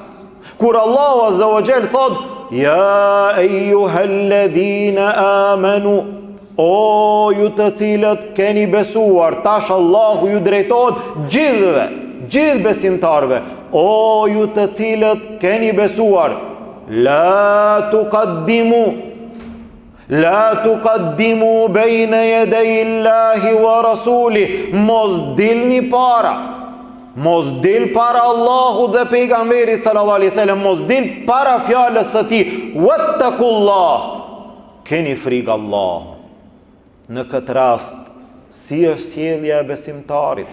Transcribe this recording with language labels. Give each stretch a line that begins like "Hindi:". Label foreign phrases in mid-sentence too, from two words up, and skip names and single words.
Albanian: Kur Allahu Azza wa Jall thot:
Arabic: "يا أيها الذين آمنوا",
Albanian: o ju të cilët keni besuar, tash Allahu ju drejtohet gjithëve, gjithë besimtarve. O ju të cilët keni besuar,
Arabic: لا تقدموا بين يدي الله ورسوله,
Albanian: mos dilni para, mos dil para Allahu dhe pejgamberi
Arabic: صلى الله عليه وسلم,
Albanian: mos dil para fjalës së tij. Wattaqullah, keni frikë Allahut. Në këtë rast, si është sjellja e besimtarit?